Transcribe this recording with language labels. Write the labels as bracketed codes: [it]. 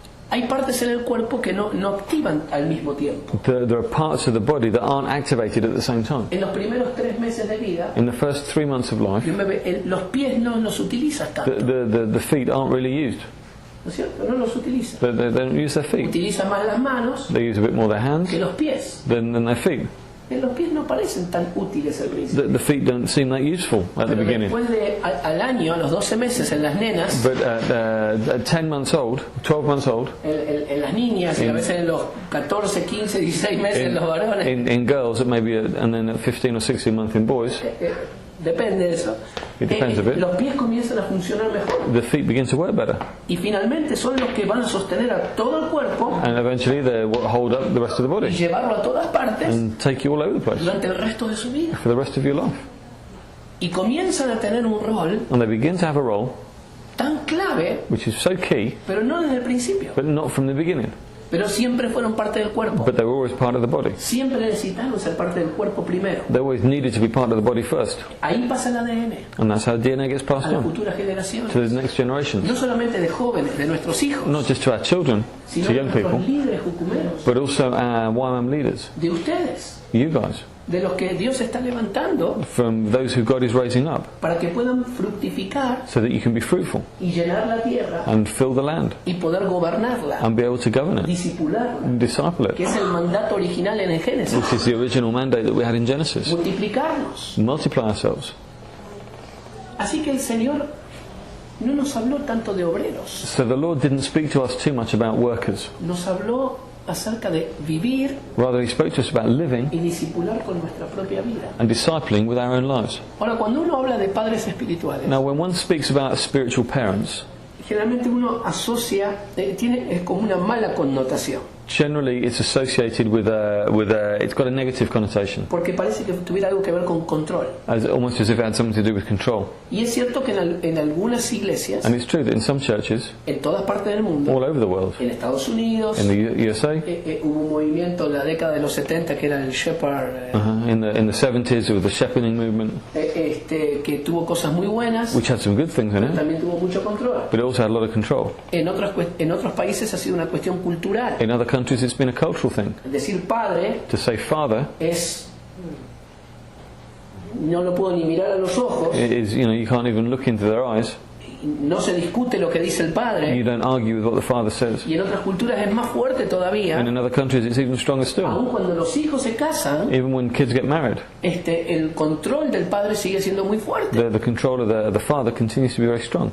[es] Hay partes en el cuerpo que no activan al mismo tiempo. [en] There are parts of the body that aren't activated at the same time. [es] En los primeros 3 meses de vida, [en] In the first 3 months of life, [es] los pies no los utilizas tanto, [en] the feet aren't really used. [es] ¿no es cierto? No los utilizas. [en] They don't use their feet. [es] Utiliza más las manos [en] They use a bit more their hands [es] que los pies. [en] than their feet. [es] Los pies no parecen tan útiles al principio. [en] The feet don't seem that useful at the [es] Pero [en] beginning. [es] después al año, a los 12 meses en las nenas, [en] But at 10 months old, 12 months old, [es] en las niñas y a veces en los 14, 15, 16 meses en los varones, [en] in girls, and then at 15 or 16 months in boys, [es] depende de eso. [en] It depends a bit. [es] Los pies comienzan a funcionar mejor [en] the feet begin to work better. [es] y finalmente son los que van a sostener a todo el cuerpo [en] And eventually they hold up the rest of the [es] y [en] body [es] llevarlo a todas partes [en] and take you all over the place [es] durante el resto de su vida. [en] for the rest of your life. [es] Y comienzan a tener un rol [en] And they begin to have a role [es] tan clave, [en] which is so key, [es] pero no desde el principio. [en] but not from the beginning. [es] pero siempre fueron parte del cuerpo. [en] but they were always part of the body. [es] Siempre necesitaron ser parte del cuerpo primero. [en] They always needed to be part of the body first. [es] Ahí pasa el ADN [en] And that's how DNA gets passed [es] a las [en] on [es] futuras generaciones. [en] to the next generations. [es] No solamente de jóvenes, de nuestros hijos, [en] Not just to our children, [es] sino [en] to [es] de [en] young people, [es] nuestros líderes jucumeros, [en] but also our YWAM leaders, [es] de ustedes, [en] you guys, [es] de los que Dios está levantando [en] from those who God is raising up, [es] para que puedan fructificar [en] so that you can be fruitful [es] y llenar la tierra [en] and fill the land [es] y poder gobernarla, [en] and be able to govern it, [es] disipularla, [en] and disciple [es] que [en] it. [es] es el mandato original en el Génesis. [en] This is the original mandate that we had in Genesis. [es] Multiplicarnos. [en] Multiply ourselves. [es] Así que el Señor no nos habló tanto de obreros, [en] So the Lord didn't speak to us too much about workers. [es] nos habló acerca de vivir [en] Rather, He spoke to us about living [es] y discipular con nuestra propia vida. [en] and discipling with our own lives. [es] Ahora, cuando uno habla de padres espirituales, [en] Now, when one speaks about spiritual parents, [es] generalmente uno asocia, es como una mala connotación, [en] generally it's associated with it's got a negative connotation, [es] porque parece que tuviera algo que ver con control. [en] almost as if it had something to do with control. [es] Y es cierto que en algunas iglesias, [en] And it's true that in some churches, [es] en todas partes del mundo, [en] all over the world, [es] en Estados Unidos, [en] in the USA, [es] hubo un movimiento en la década de los 70 que era el Shepherd, [en] in the 70s, with the shepherding movement, [es] que tuvo cosas muy buenas, [en] which had some good things in [es] pero [en] it, [es] también tuvo mucho control. [en] but it also had a lot of control. [es] En otros países ha sido una cuestión cultural. [en] In other countries, it's been a cultural thing. [es] Decir padre [en] To say father [es] es, no lo puedo ni mirar a los ojos, [en] is, you can't even look into their eyes. [es] no se discute lo que dice el [en] You [es] padre, [en] don't argue with what the father says. [es] y en otras culturas es más fuerte todavía. [en] And in other countries, it's even stronger still. [es] Aun cuando los hijos se casan, [en] Even when kids get married, [es] el control del padre sigue siendo muy fuerte. [en] the control of the father continues to be very strong.